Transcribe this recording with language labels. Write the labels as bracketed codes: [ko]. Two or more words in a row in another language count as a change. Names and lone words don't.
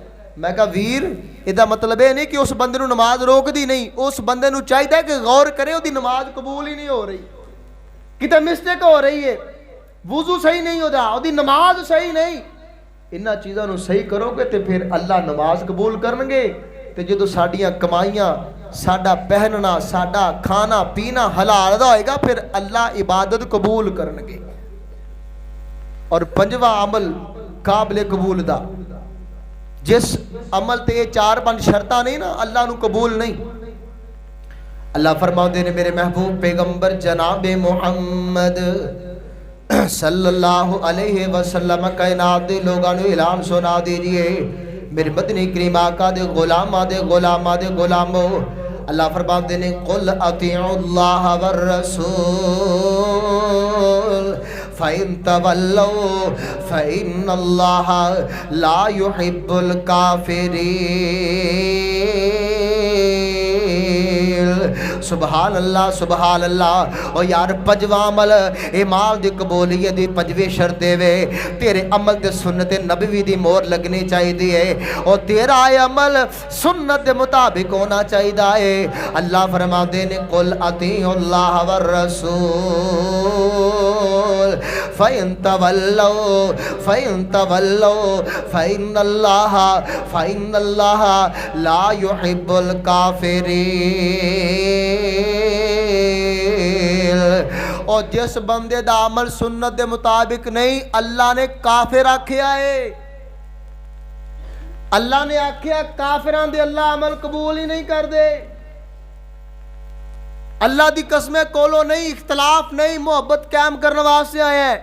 [ur] میں کہا ویر اس کا مطلب یہ نہیں کہ اس بندے نماز روک دی نہیں، اس بندے چاہیے کہ غور کرے، اس کی نماز قبول ہی نہیں ہو رہی، کتنے مسٹیک ہو رہی ہے، وضو صحیح نہیں ہوتا، اس کی نماز صحیح نہیں. [pa] انہاں چیزوں صحیح کرو گے تو پھر اللہ نماز قبول کرن گے. تو جو ساڈیاں کمائیاں، ساڈا پہننا، ساڈا کھانا پینا حلال دا ہوئے گا، پھر اللہ عبادت قبول کرن گے. اور پنجواں عمل قابل قبول دا، جس عمل تے 4-5 شرطاں نہیں نا، اللہ نوں قبول نہیں. اللہ فرماتے نے میرے محبوب پیغمبر جنابِ محمد صلی اللہ [ar] عليه وسلم [pa] کائنات دے لوکاں نوں اعلان سنا دیجیے، میرے مدنی کریم آقا دے غلاماں دے غلامو، اللہ فرماتے نے [ar] قل أطيعوا الله والرسول فإن تولوا فإن الله لا يحب الكافرين. سبحان الله سبحان الله. [pa] او یار پنجواں عمل اے مال دی قبولیت دی پنجویں شرط وے تیرے عمل تے سنت نبوی دی مہر لگنی چاہیے ہے اور تیرا عمل سنت کے مطابق ہونا چاہیے ہے. اللہ فرماتے نے [ar] قل أطيعوا الله والرسول فإن تولوا فإن الله لا يحب الكافرين. [pa] اور جس بندے دا عمل سنت کے مطابق نہیں اللہ نے کافر آکھیا اے. اللہ نے آکھیا کافراں دے اللہ عمل قبول ہی نہیں کر دے. اللہ دی قسمیں کولوں نہیں اختلاف نہیں محبت قائم کرن واسطے آیا اے.